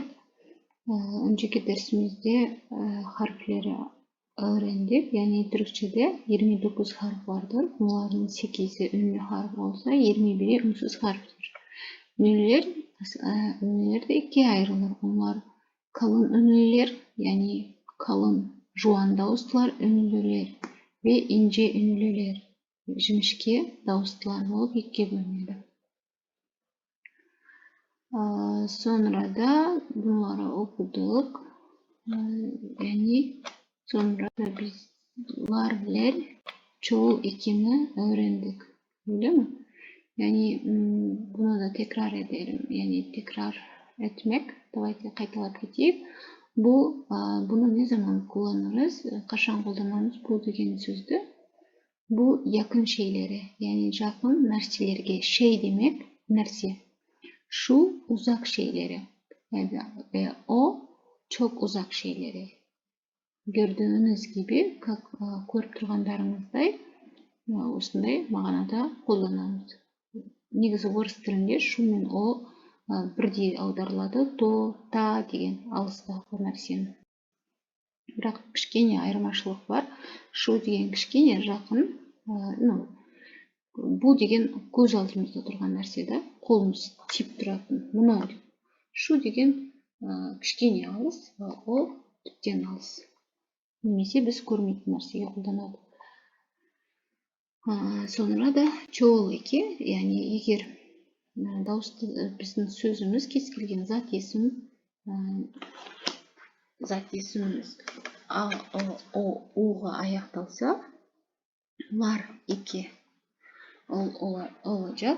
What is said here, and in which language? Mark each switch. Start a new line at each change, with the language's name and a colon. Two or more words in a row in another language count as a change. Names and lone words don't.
Turkish: Önceki dersimizde harfleri öğrendik. Yani Türkçe'de 29 harf vardır. Bunların 8'i ünlü harf olsa 21'i ünsüz harftir. Ünlüler de ikiye ayrılır. Onlar kalın ünlüler, yani kalın
Kazakh: жуан дауыстылар
Turkish: ünlüler ve ince ünlüler.
Kazakh: Жіңішке дауыстылар болып екіге бөлінеді.
Turkish: Sonra da bunları okuduk. Yani sonra da biz larler çoğul ekini öğrendik. Öyle mi? Yani bunu da tekrar edelim. Yani tekrar etmek.
Kazakh: Давайте қайталап кетейік.
Turkish: Bunu ne zaman kullanırız?
Kazakh: Қашан қолданамыз бұл деген сөзді?
Turkish: Bu yakın şeylere, yani yakın нәрселерге, şey demek, нәрсе. Şu uzak şeylere. Ve o çok uzak şeylere. Gördüğünüz gibi,
Kazakh: көріп тұрғандарыңыздай, осындай мағынада қолданамыз. Негізі орыс тілінде шу мен о бірдей аударылады, то, та деген алыстағы нәрсені. Бірақ кішкене айырмашылық бар. Шу деген кішкене жақын, бұл деген көз алдымызда тұрған нәрсе да, қолымыз тиіп тұратын. Мынау шу деген кішкене алыс, ол тіптен алыс. Немесе біз көрмейтін нәрсеге қолданады.
Turkish: Sonra da çoğul eki, yani
Kazakh: егер біздің сөзіміз кез келген зат есіміміз А, О, Уға аяқталса, лар екі olacak.